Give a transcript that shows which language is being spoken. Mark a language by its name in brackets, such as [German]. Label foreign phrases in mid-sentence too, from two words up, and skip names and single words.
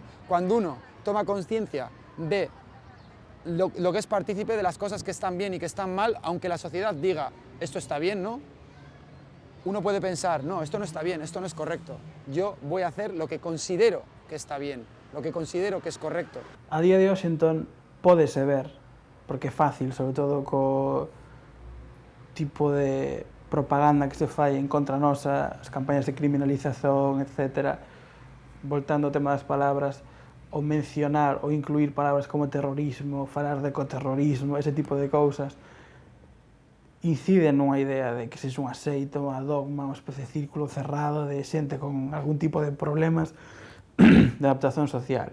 [Spanish] Cuando uno toma conciencia de lo que es partícipe de las cosas que están bien y que están mal, aunque la sociedad diga esto está bien, ¿no?, uno puede pensar, no, esto no está bien, esto no es correcto. Yo voy a hacer lo que considero que está bien, lo que considero que es correcto. [Galician] A día de hoxe, entón, pódese ver, porque é fácil, sobre todo co tipo de propaganda que se fai en contra nosa, as campañas de criminalización, etc., voltando ao tema das palabras, ou mencionar ou incluir palabras como terrorismo, falar de ecoterrorismo, ese tipo de cousas, incide nunha idea de que sexa unha seita, unha dogma, unha especie de círculo cerrado de xente con algún tipo de problemas de adaptación social.